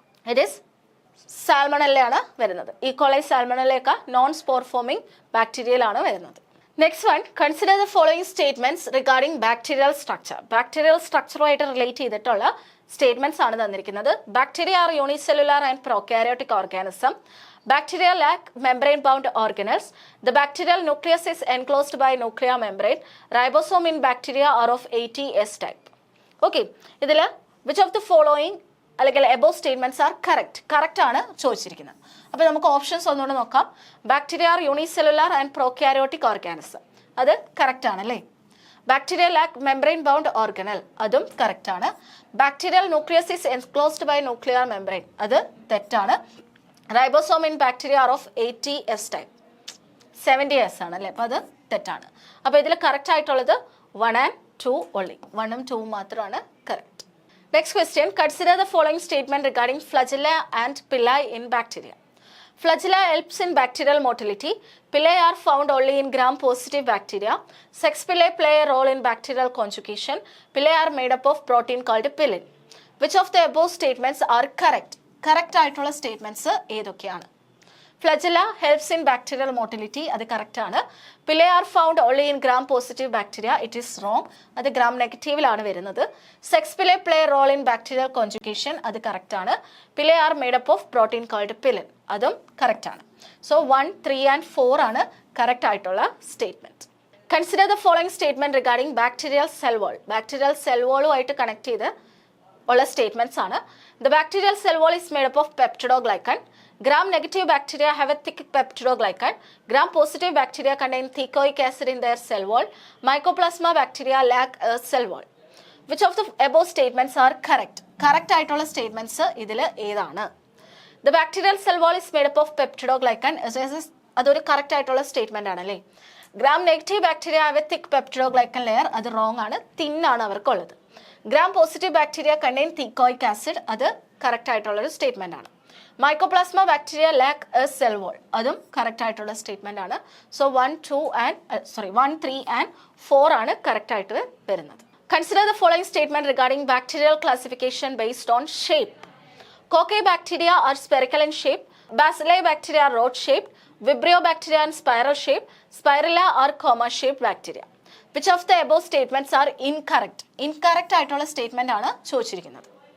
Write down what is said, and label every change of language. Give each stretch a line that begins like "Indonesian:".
Malayalam: It is സാൽമണല്ലയാണ് വരുന്നത്. E. coli, സാൽമണല്ലയൊക്കെ non spore foaming ബാക്ടീരിയയിലാണ് വരുന്നത്.
English: Next one, consider the following statements regarding bacterial structure.
Malayalam: Bacterial സ്ട്രക്ചറുമായിട്ട് relate ചെയ്തിട്ടുള്ള statements ആണ് തന്നിരിക്കുന്നത്.
English: Bacteria are unicellular and prokaryotic organism. Bacteria lack membrane-bound organelles. The bacterial nucleus is enclosed by nuclear membrane. Ribosome in bacteria are of ATS type. Okay,
Malayalam: ഇതിൽ
English: which of the following
Malayalam: അല്ലെങ്കിൽ
English: above statements are correct?
Malayalam: Correct ആണ് ചോദിച്ചിരിക്കുന്നത്. അപ്പോൾ നമുക്ക് options ഒന്നുകൂടെ നോക്കാം.
English: bacteria are unicellular and prokaryotic organism,
Malayalam: അത് correct ആണ് അല്ലേ?
English: bacteria lack membrane bound organelle,
Malayalam: അതും കറക്റ്റ് ആണ്.
English: bacterial nucleus is enclosed by nuclear membrane,
Malayalam: അത് തെറ്റാണ്.
English: ribosome in bacteria are of 80S type,
Malayalam: 70S ആണ് അല്ലേ? അപ്പോൾ അത് തെറ്റാണ്. അപ്പോൾ ഇതിൽ കറക്റ്റ് ആയിട്ടുള്ളത്
English: 1 and 2 only.
Malayalam: 1ഉം 2ഉം മാത്രമാണ് correct.
English: Next question, consider the following statement regarding flagella and pili in bacteria. Flagella helps in bacterial motility. Pili are found only in gram-positive bacteria. Sex pili play a role in bacterial conjugation. Pili are made up of protein called pillin. Which of the above statements are correct?
Malayalam: Correct ആയിട്ടുള്ള statements ഏതൊക്കെയാണ്?
English: Flagella helps in bacterial motility,
Malayalam: അത് correct ആണ്.
English: Pili are found only in gram-positive bacteria, it is wrong.
Malayalam: അത് gram നെഗറ്റീവിലാണ് വരുന്നത്.
English: Sex pili play a role in bacterial conjugation,
Malayalam: അത് correct ആണ്.
English: Pili are made up of protein called pillin,
Malayalam: അതും correct ആണ്. So 1, 3 and 4 ആണ് correct ആയിട്ടുള്ള statement.
English: consider the following statement regarding
Malayalam: bacterial cell wall. Bacterial cell വാളുമായിട്ട് connect ചെയ്ത് ഉള്ള statements ആണ്.
English: The bacterial cell wall is made up of peptidoglycan. Gram negative bacteria have a thick peptidoglycan. Gram positive bacteria contain thicoic acid in their cell wall. Mycoplasma bacteria lack a cell wall. Which of the above statements are correct?
Malayalam: Correct ആയിട്ടുള്ള statements ഇതിൽ ഏതാണ്?
English: The bacterial cell wall is made up of peptidoglycan.
Malayalam: അതൊരു correct ആയിട്ടുള്ള statement ആണല്ലേ.
English: gram negative bacteria have a thick peptidoglycan layer,
Malayalam: അത് wrong ആണ്. തിന്നാണ് അവർക്കുള്ളത്.
English: gram positive bacteria contain thicoic acid,
Malayalam: അത് കറക്റ്റ് ആയിട്ടുള്ളൊരു സ്റ്റേറ്റ്മെന്റ് ആണ്.
English: mycoplasma bacteria lack a cell wall,
Malayalam: അതും കറക്റ്റ് ആയിട്ടുള്ള സ്റ്റേറ്റ്മെന്റ് ആണ്. സോ 1, 3 and 4 ആണ് കറക്റ്റ് ആയിട്ട് വരുന്നത്.
English: Consider the following statement regarding bacterial classification based on shape. Cocci bacteria are spherical in shape. Bacilli bacteria are rod-shaped. Vibrio bacteria are spiral shaped. Spirilla are comma-shaped bacteria. Which of the above statements are incorrect?
Malayalam: Incorrect ആയിട്ടുള്ള statement ആണ് ചോദിച്ചിരിക്കുന്നത്.